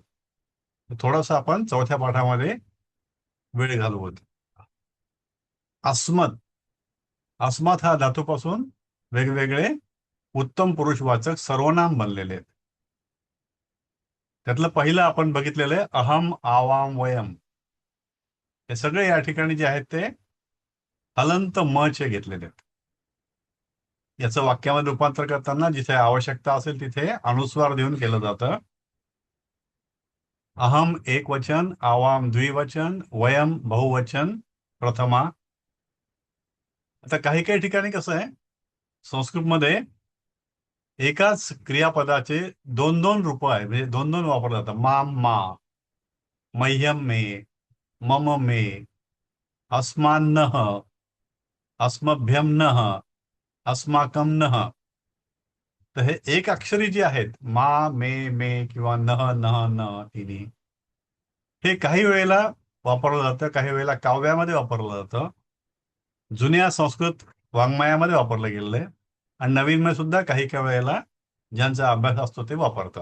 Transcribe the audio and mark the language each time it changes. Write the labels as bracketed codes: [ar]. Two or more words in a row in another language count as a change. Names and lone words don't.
[mr] थोडंसं आपण चौथ्या पाठामध्ये वेळ घालवू. अस्मद, अस्मद हा धातूपासून वेगवेगळे उत्तम पुरुषवाचक सर्वनाम बनलेले आहेत. त्यातलं पहिलं आपण बघितलेलं आहे [sa] अहम, आवाम, वयम. [mr] हे सगळे या ठिकाणी जे आहेत ते हलंत म चे घेतलेले आहेत. याचं वाक्यामध्ये रूपांतर करताना जिथे आवश्यकता असेल तिथे अनुस्वार देऊन केलं जातं. अहम एक वचन, आवाम द्विवचन, वयम बहुवचन प्रथमा. आता काही काही ठिकाणी कसं आहे, संस्कृतमध्ये एकाच क्रियापदाचे दोन दोन रूप आहे, म्हणजे दोन दोन वापरले जातात. [sa] माम मा, मह्यम मे, मम मे, अस्मान्नः, अस्मभ्यम नः, अस्माकम नः. [mr] तर हे एक अक्षरी जे आहेत मा, मे किंवा नह, नह, न तिन्ही, हे काही वेळेला वापरलं जातं, काही वेळेला काव्यामध्ये वापरलं जातं. जुन्या संस्कृत वाङ्मयामध्ये वापरलं गेलेलं आहे आणि नवीनमध्ये सुद्धा काही काही वेळेला ज्यांचा अभ्यास असतो ते वापरतात.